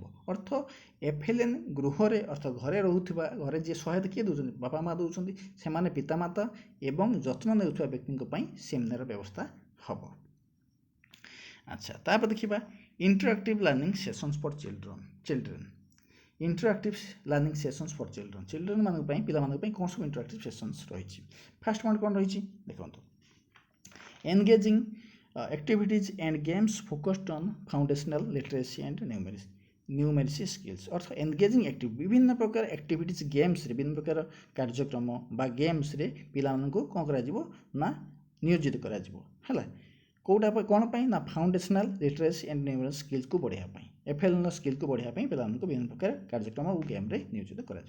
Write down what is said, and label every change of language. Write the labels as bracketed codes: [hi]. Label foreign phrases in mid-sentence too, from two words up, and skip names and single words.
[or] ଅର୍ଥ FLN ଗୃହରେ ଅର୍ଥ ଘରେ ରହୁଥିବା, ଘରେ ଯିଏ ସହାୟତା କିଏ ଦେଉଛନ୍ତି, ବାପା ମା ଦେଉଛନ୍ତି, ସେମାନେ ପିତାମାତା ଏବଂ ଯତ୍ନ ନେଉଥିବା ବ୍ୟକ୍ତିଙ୍କ ପାଇଁ ସେମିନାର ବ୍ୟବସ୍ଥା ହେବ। [en] ଆଚ୍ଛା, ତାପରେ ଦେଖିବା interactive learning sessions for children. interactive learning sessions for children [or] ମାନଙ୍କ ପାଇଁ, ପିଲାମାନଙ୍କ ପାଇଁ କ'ଣ ସବୁ [en] interactive sessions [or] ରହିଛି। [en] first point [or] କ'ଣ ରହିଛି ଦେଖନ୍ତୁ, [en] engaging activities and games focused on foundational literacy and numeracy skills. [or] ଅର୍ଥ [en] engaging activity, [or] ବିଭିନ୍ନ ପ୍ରକାର [en] activities games, [or] ବିଭିନ୍ନ ପ୍ରକାର କାର୍ଯ୍ୟକ୍ରମ ବା ଗେମ୍ସରେ ପିଲାମାନଙ୍କୁ କ'ଣ କରାଯିବ ନା ନିୟୋଜିତ କରାଯିବ ହେଲା। କେଉଁଟା କ'ଣ ପାଇଁ ନା [en] foundational literacy and numeracy skills [or] ବଢ଼ାଇବା ପାଇଁ, FLNର ସ୍କିଲ୍କୁ ବଢ଼ାଇବା ପାଇଁ ପିଲାମାନଙ୍କୁ ବିଭିନ୍ନ ପ୍ରକାର କାର୍ଯ୍ୟକ୍ରମ ଓ ଗେମ୍ରେ ନିୟୋଜିତ କରାଯିବ।